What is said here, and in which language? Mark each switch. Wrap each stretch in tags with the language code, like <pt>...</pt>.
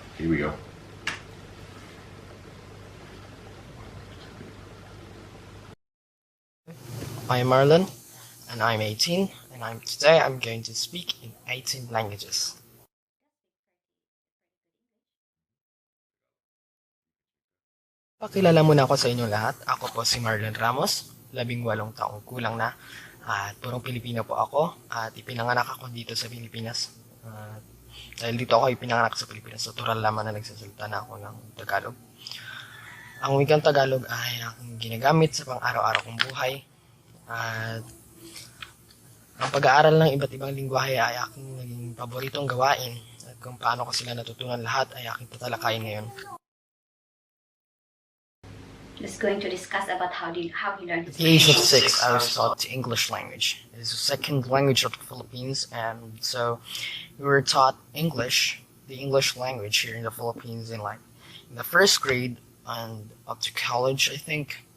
<en>Here we go. I'm Marlon, and I'm 18, and today I'm going to speak in 18 languages.</en> <tl>Pakilala muna ako sa inyong lahat. Ako po si Marlon Ramos, 18 taong kulang na, at purong Pilipino po ako, at ipinanganak ako dito sa Pilipinas. Dahil dito ako ipinanganak sa Pilipinas, natural lamang na nagsasalita na ako ng Tagalog. Ang wikang Tagalog ay aking ginagamit sa pang-araw-araw kong buhay. At ang pag-aaral ng iba't ibang lingwahe ay aking naging paboritong gawain, at kung paano ko sila natutunan lahat ay aking tatalakayin ngayon.</tl> <en>Just going to discuss about how he learned. At the age of 6, I was taught the English language. It is the second language of the Philippines, and so we were taught English, the English language here in the Philippines in the first grade and up to college, I think.</en>